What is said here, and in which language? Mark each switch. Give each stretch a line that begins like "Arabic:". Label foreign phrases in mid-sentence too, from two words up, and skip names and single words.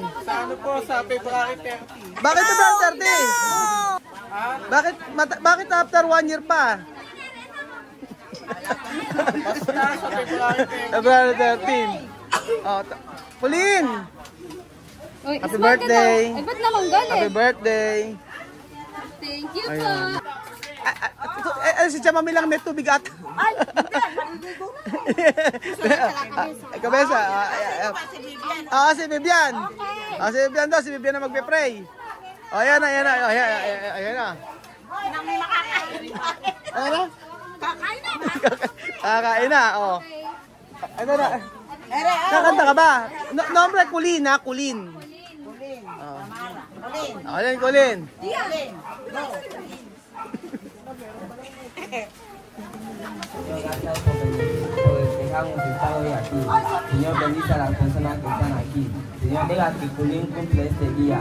Filipino: Sa ano po, sa February 30. Bakit February 30? Bakit
English: after 1 year
Filipino: pa? Basta sa February 30.
English: February 13. Pauline! Happy birthday!
Filipino: Ay, ba't naman galit?
English: Happy birthday! Thank you po!
Filipino: Si Chamami lang may tubig at Ay, hindi. Maliligo na. Kabesa. Si Vivian. Okay. Si Vivian daw. Si Vivian na magpe-pray. Ayan na. Ayan na. Nang makakain. Ayan na. Kakain na. Kakain na. Ano na? Kakanta ka ba? Nombre Kulin ha. Kulin. Kulin.
Spanish: Gracias por dejarnos estar hoy aquí. Señor, bendice a las personas que están aquí. Señor, deja que Culín cumple este día.